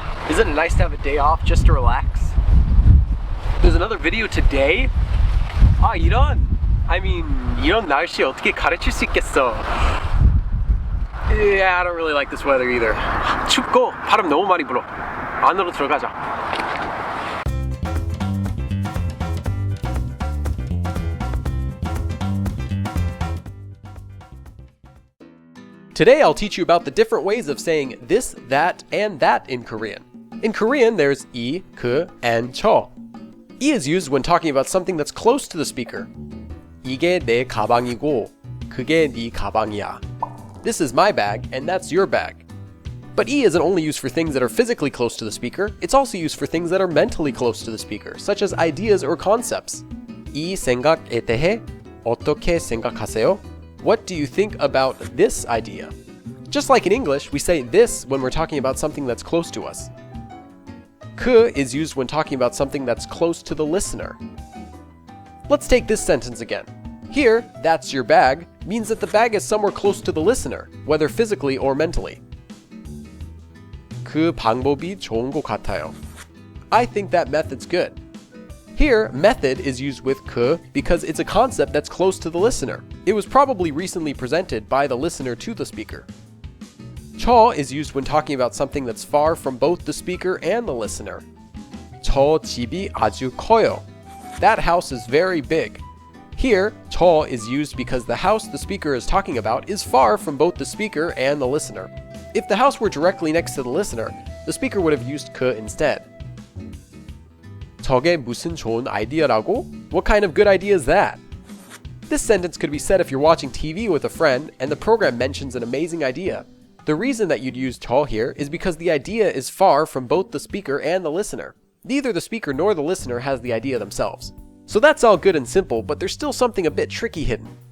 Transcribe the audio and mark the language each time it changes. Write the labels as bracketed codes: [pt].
[en] Isn't it nice to have a day off just to relax? There's another video today? [ko] 이런 날씨 어떻게 가르칠 수 있겠어? [en] Yeah, I don't really like this weather either. [ko] 춥고 바람 너무 많이 불어. 안으로 들어가자. [en] Today I'll teach you about the different ways of saying this, that, and that in Korean. In Korean, there's 이, 그, and 저. 이 is used when talking about something that's close to the speaker. [ko] 이게 내 가방이고, 그게 네 가방이야. [en] This is my bag, and that's your bag. But 이 isn't only used for things that are physically close to the speaker, it's also used for things that are mentally close to the speaker, such as ideas or concepts. [ko] 이 생각에 대해 어떻게 생각하세요? [en] What do you think about this idea? Just like in English, we say this when we're talking about something that's close to us. 그 is used when talking about something that's close to the listener. Let's take this sentence again. Here, that's your bag means that the bag is somewhere close to the listener, whether physically or mentally. [ko] 그 방법이 좋은 것 같아요. [en] I think that method's good. Here, method is used with 그 because it's a concept that's close to the listener. It was probably recently presented by the listener to the speaker. 저 is used when talking about something that's far from both the speaker and the listener. [ko] 저 집이 아주 커요. That house is very big. [en] Here, 저 is used because the house the speaker is talking about is far from both the speaker and the listener. If the house were directly next to the listener, the speaker would have used 그 instead. [ko] 저게 무슨 좋은 아이디어라고? [en] What kind of good idea is that? This sentence could be said if you're watching TV with a friend and the program mentions an amazing idea. The reason that you'd use 저 here is because the idea is far from both the speaker and the listener. Neither the speaker nor the listener has the idea themselves. So that's all good and simple, but there's still something a bit tricky hidden.